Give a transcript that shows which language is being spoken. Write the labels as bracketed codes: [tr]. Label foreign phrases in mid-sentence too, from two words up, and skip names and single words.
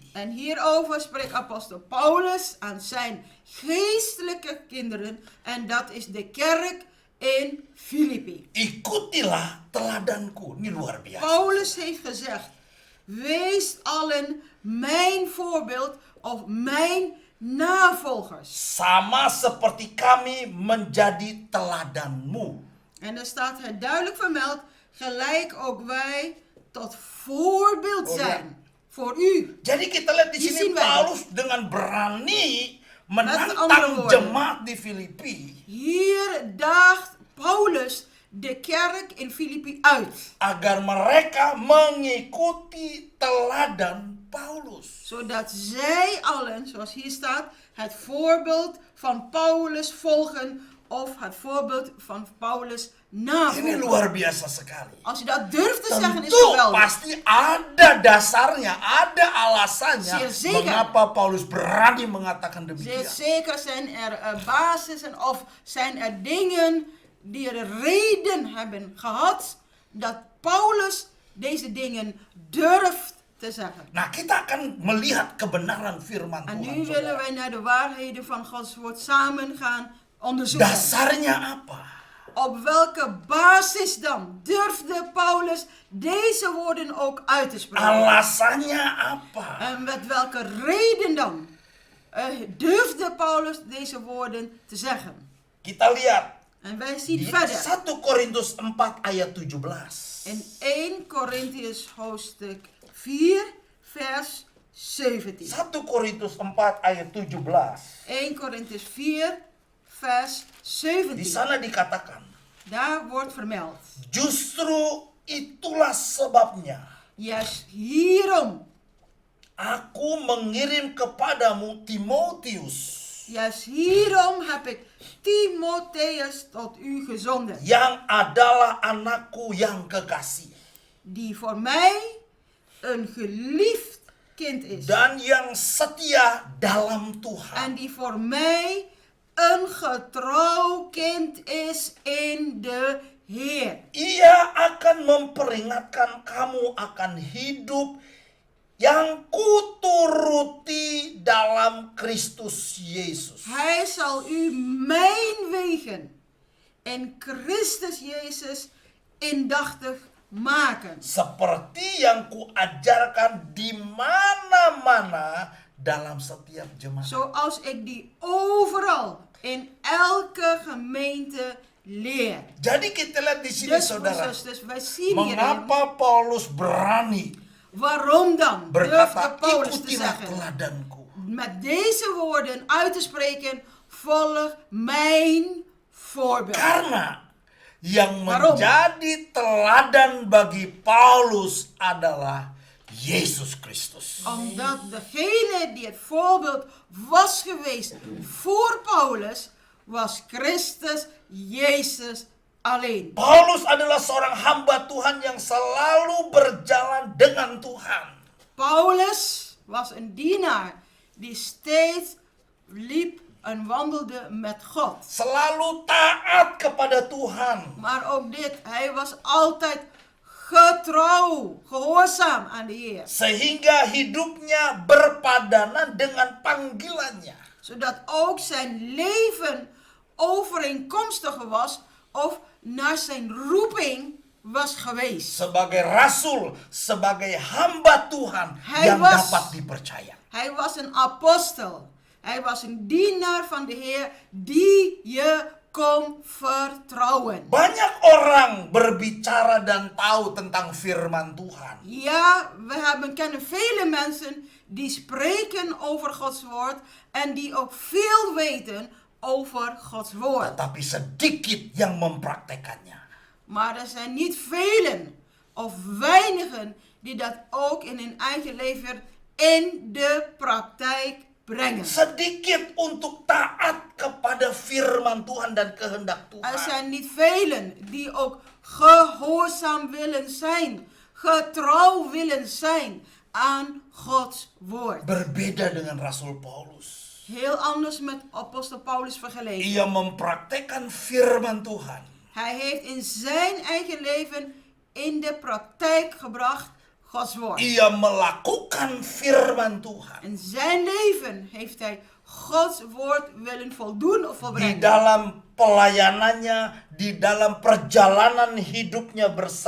[nl] En hierover spreekt apostel Paulus aan zijn geestelijke kinderen. En dat is de kerk in Filippi. [id] Ikutilah teladanku. Ini luar biasa. [nl] Paulus heeft gezegd, wees allen mijn voorbeeld of mijn navolgers. [id] Sama seperti kami menjadi teladanmu. [nl] En er staat het duidelijk vermeld, gelijk ook wij tot voorbeeld Oh, ja. zijn voor u. [id] Jadi kita lihat di Di sini sini, Paulus dengan berani [nl] andere [id] menantang [nl] woorden. [id] jemaat di Filipi. [nl] Hier daagt Paulus de kerk in Filippi uit. [id] Agar mereka mengikuti teladan Paulus. [nl] Zodat zij allen, zoals hier staat, het voorbeeld van Paulus volgen of het voorbeeld van Paulus [id] Ini [nl] navolgen. [id] luar biasa sekali. [nl] Als je dat durft te zeggen is [id] Tentu [nl] geweldig. [id] pasti ada dasarnya, ada alasannya [nl] Zeer zeker. [id] mengapa Paulus berani mengatakan [nl] Zeer [id] demikian. [nl] zeker zijn er basissen of zijn er dingen die er reden hebben gehad dat Paulus deze dingen durft te zeggen. [id] Nah, kita akan melihat kebenaran firman [nl] En [id] Tuhan. [nl] nu willen [id] saudara. [nl] wij naar de waarheden van Gods woord samen gaan onderzoeken. [id] Dasarnya apa? [nl] Op welke basis dan durfde Paulus deze woorden ook uit te spreken? [id] Alasannya apa? [nl] En met welke reden dan durfde Paulus deze woorden te zeggen? [id] Kita lihat [nl] En wij zien [id] di [nl] verder [id] 1 Korintus 4 ayat 17. [nl] in 1 Korintiërs hoofdstuk 4 vers 17. [id] 1 Korintus 4 ayat 17. [nl] 1 Korintiërs 4 vers [id] Di [nl] 17. [id] sana dikatakan, [nl] Daar wordt vermeld. [id] justru itulah sebabnya [nl] Juist hierom, [id] aku mengirim kepadamu Timotius [nl] juist hierom heb ik Timotheus tot u gezonden. [id] yang adalah anakku yang kekasih [nl] Die voor mij een geliefd kind is. [id] dan yang setia dalam Tuhan. [nl] En die voor mij een getrouw kind is in de Heer. [id] Ia akan memperingatkan kamu akan hidup yang kuturuti dalam Kristus Yesus. [nl] Hij zal u mijn wegen in Christus Jezus indachtig maken. [id] Seperti yang kuajarkan di mana-mana dalam setiap jemaat. [nl] Zoals ik die overal in elke gemeente leer. [id] Jadi kita lihat di sini [nl] Dus, [id] saudara, [nl] zusters, wij zien hierin. [id] mengapa Paulus berani [nl] Waarom dan durfde [id] berkata [nl] Paulus te [id] ikutilah [nl] zeggen? [id] teladanku. [nl] Met deze woorden uit te spreken, volg mijn voorbeeld. [id] Karena yang [nl] Waarom? [id] menjadi teladan bagi Paulus adalah Yesus Kristus. [nl] Omdat degene die het voorbeeld was geweest voor Paulus, was Christus Jezus alleen. [id] Paulus adalah seorang hamba Tuhan yang selalu berjalan dengan Tuhan. [nl] Paulus was een dienaar die steeds liep en wandelde met God. [id] Selalu taat kepada Tuhan. [nl] Maar ook dit, hij was altijd getrouw, gehoorzaam aan de Heer. [id] Sehingga hidupnya berpadanan dengan panggilannya. [nl] Zodat ook zijn leven overeenkomstig was of naar zijn roeping was geweest. [id] Sebagai rasul, sebagai hamba Tuhan [nl] Hij [id] yang [nl] was- [id] dapat dipercaya. [nl] Hij was een apostel. Hij was een dienaar van de Heer die je kon vertrouwen. [id] Banyak orang berbicara dan tahu tentang firman Tuhan. [nl] Ja, we kennen vele mensen die spreken over Gods woord en die ook veel weten over Gods woord. [id] Tetapi sedikit yang mempraktekannya. [nl] Maar er zijn niet velen of weinigen die dat ook in hun eigen leven in de praktijk brengen. [id] Sedikit untuk taat kepada firman Tuhan dan kehendak [nl] Er [id] Tuhan. [nl] zijn niet velen die ook gehoorzaam willen zijn, getrouw willen zijn aan Gods woord. [id] Berbeda dengan Rasul Paulus. [nl] Heel anders met apostel Paulus vergeleken. [id] Ia mempraktekkan firman Tuhan. [nl] Hij heeft in zijn eigen leven in de praktijk gebracht Gods woord. [id] Ia melakukan firman Tuhan. [nl] In zijn leven heeft hij Gods woord willen voldoen of [id] Di [nl] volbrengen. [id] dalam pelayanannya, di dalam perjalanan hidupnya bersama